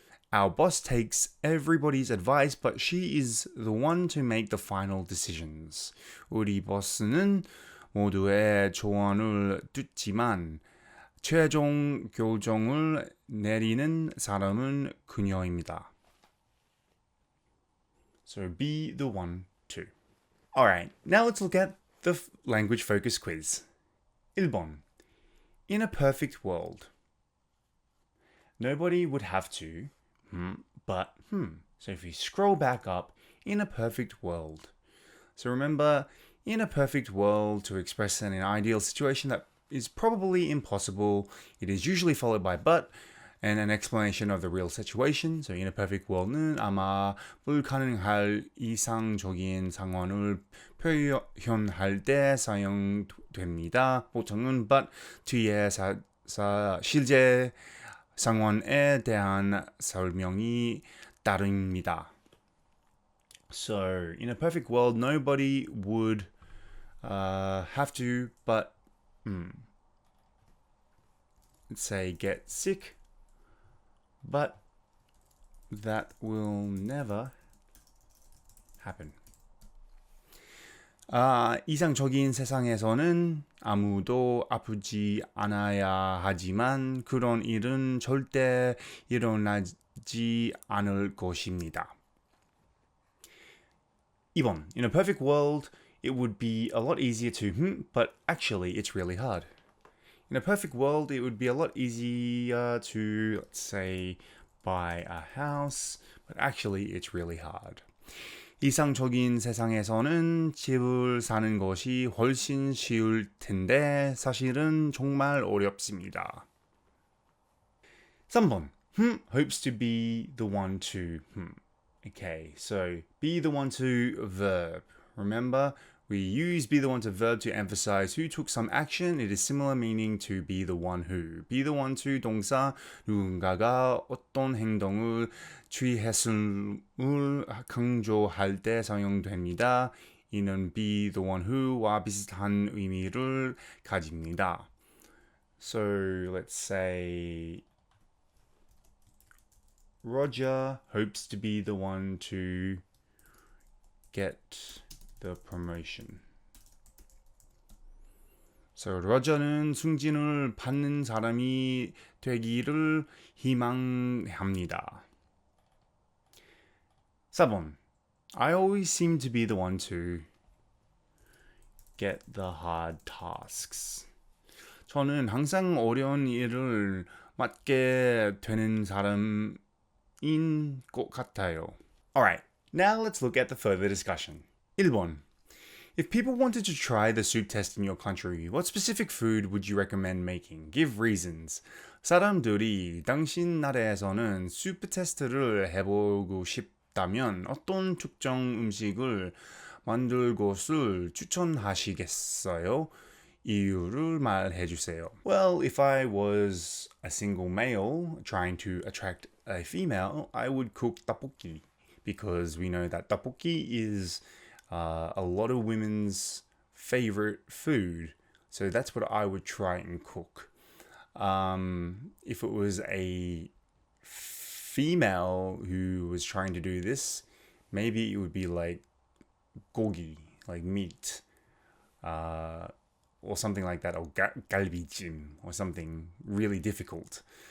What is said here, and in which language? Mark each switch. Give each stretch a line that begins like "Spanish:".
English: Our boss takes everybody's advice, but she is the one to make the final decisions.
Korean: 우리 보스는 모두의 조언을 듣지만 최종 결정을 내리는 사람은 그녀입니다.
English: So be the one to. Alright, now let's look at the language focus quiz.
Korean: 1번.
English: In a perfect world. Nobody would have to, but. So if we scroll back up, in a perfect world. So remember, in a perfect world, to express an ideal situation that is probably impossible, it is usually followed by but and an explanation of the real situation. So in a perfect world
Korean: 는 아마 불가능할 이상적인 상황을 표현할 때 사용됩니다. 보통은 but 뒤에 실제 상황에 대한 설명이 따릅니다.
English: So, in a perfect world, nobody would have to, but let's say get sick, but that will never happen.
Korean: 이상적인 세상에서는 아무도 아프지 않아야 하지만 그런 일은 절대 일어나지 않을 것입니다. 2번.
English: In a perfect world, it would be a lot easier to, but actually it's really hard. In a perfect world, it would be a lot easier to, let's say, buy a house, but actually it's really hard.
Korean: 이상적인 세상에서는 집을 사는 것이 훨씬 쉬울 텐데 사실은 정말 어렵습니다. 3번.
English: Hopes to be the one to. Okay, so be the one to verb. Remember, we use be the one to verb to emphasize who took some action. It is similar meaning to be the one who. Be the one to
Korean: 동사, 누군가가 어떤 행동을 취했음을 강조할 때 사용됩니다. 이는
English: be the one who
Korean: 와 비슷한 의미를 가집니다.
English: So let's say Roger hopes to be the one to get the promotion.
Korean: So Roger는 승진을 받는 사람이 되기를 희망합니다. 4번.
English: I always seem to be the one to get the hard tasks.
Korean: 저는 항상 어려운 일을 맡게 되는 사람인 것 같아요.
English: Alright, now let's look at the further discussion.
Korean: 1번.
English: If people wanted to try the soup test in your country, what specific food would you recommend making? Give reasons.
Korean: 사람들이 당신 나라에서는 수프 테스트를 해보고 싶다면 어떤 특정 음식을 만들 것을 추천하시겠어요? 이유를 말해주세요.
English: Well, if I was a single male trying to attract a female, I would cook tteokbokki because we know that tteokbokki is a lot of women's favorite food. So that's what I would try and cook. If it was a female who was trying to do this, maybe it would be like gogi, like meat, or something like that, or galbijim, or something really difficult.